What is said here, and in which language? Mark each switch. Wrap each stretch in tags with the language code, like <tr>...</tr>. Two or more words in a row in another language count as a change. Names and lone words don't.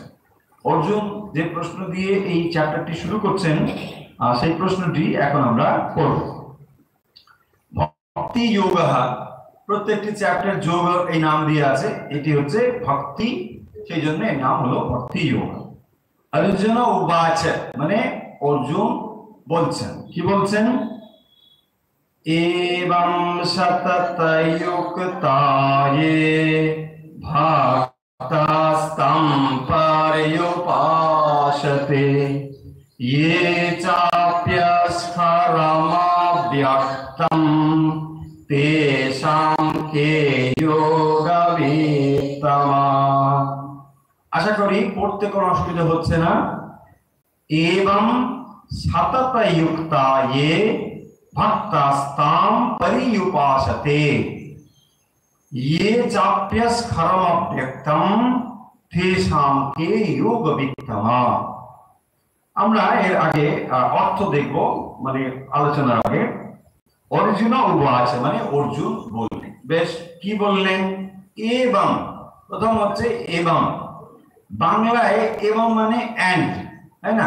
<bn>অর্জুন যে প্রশ্ন দিয়ে এই চ্যাপ্টারটি শুরু করছেন, সেই প্রশ্নটি এখন আমরা পড়ব। ভক্তি যোগঃ, প্রত্যেকটি চ্যাপ্টার যোগ এই নাম দিয়ে আছে, এটি হচ্ছে ভক্তি, সেই জন্য এর নাম হলো ভক্তি যোগ। অর্জুন উবাচ, মানে অর্জুন বলছেন, কি বলছেন?</bn> <sa>एवं सततयुक्ताये भक्तास्तं पर्युपासते ये चाप्यस्खरमव्यक्तं तेषां के योगवित्तमा।</sa> <bn>আশা করি পড়তে কোনো অসুবিধা হচ্ছে না।</bn> <sa>एवं सततयुक्ताये भक्तास्तां पर्युपासते ये चाप्यस्खरमव्यक्तं तेषां के योगवित्तमा।</sa> <bn>আমরা এর আগে অর্থ দেখব, মানে আলোচনার আগে। অর্জুন উবাচ মানে অর্জুন বললেন। বেশ, কি বললেন? এবং, প্রথম হচ্ছে এবং। বাংলায় এবং মানে এন্ড, তাই না?</bn>